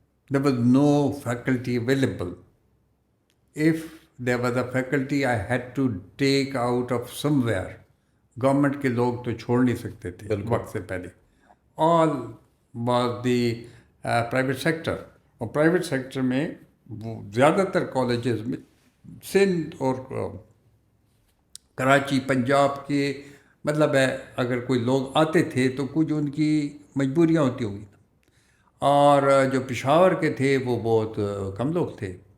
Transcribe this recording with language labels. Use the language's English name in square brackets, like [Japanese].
[English] There was no faculty available. If there was a faculty, I had to take out of somewhere. [Urdu] Government کے لوگ تو چھوڑ نہیں سکتے تھے وقت سے پہلے. [English] All was the private sector. [Urdu] اور پرائیویٹ سیکٹر میں وہ زیادہ تر کالجز میں سندھ اور کراچی پنجاب کے مطلب ہے اگر کوئی لوگ آتے تھے تو کچھ ان کی مجبوریاں ہوتی ہوگی, اور جو پشاور کے تھے وہ بہت کم لوگ تھے.